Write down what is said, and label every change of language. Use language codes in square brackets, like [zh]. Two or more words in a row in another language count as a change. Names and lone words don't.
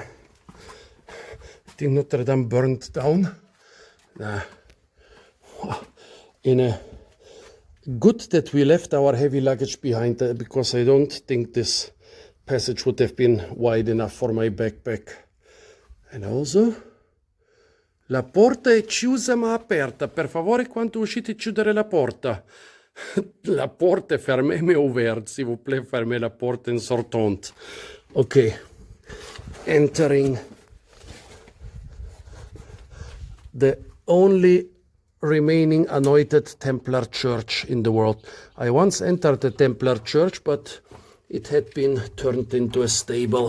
[en] I think Notre Dame burned down. Nah. Good that we left our heavy luggage behind, because I don't think this passage would have been wide enough for my backpack. And also, [it] la porta è chiusa ma aperta. Per favore, quando uscite, chiudere la porta. [fr] La porta est fermée mais ouverte. S'il vous plaît, fermez la porte en sortant. [en] Okay. Entering the only remaining anointed Templar church in the world. I once entered the Templar church, but it had been turned into a stable.